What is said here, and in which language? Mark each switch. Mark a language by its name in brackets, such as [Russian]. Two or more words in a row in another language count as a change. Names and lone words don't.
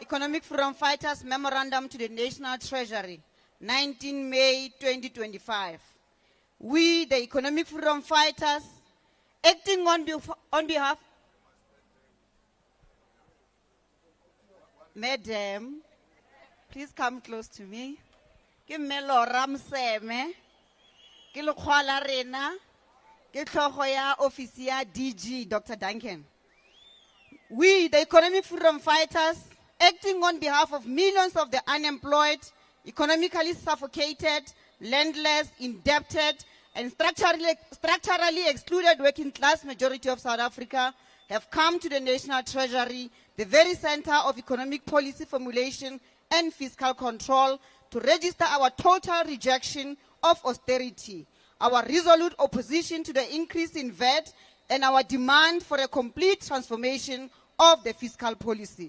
[English] Economic Freedom Fighters Memorandum to the National Treasury, 19 May 2025. We, the Economic Freedom Fighters, acting on behalf, Madam, please come close to me. Give me [Tswana] Laura Mseme, ke lekgwala rena, ke tlhogo ya office ya DG, Dr. Duncan. [English] We, the Economic Freedom Fighters, acting on behalf of millions of the unemployed, economically suffocated, landless, indebted, and structurally excluded working class majority of South Africa, have come to the National Treasury, the very center of economic policy formulation and fiscal control, to register our total rejection of austerity, our resolute opposition to the increase in VAT, and our demand for a complete transformation of the fiscal policy.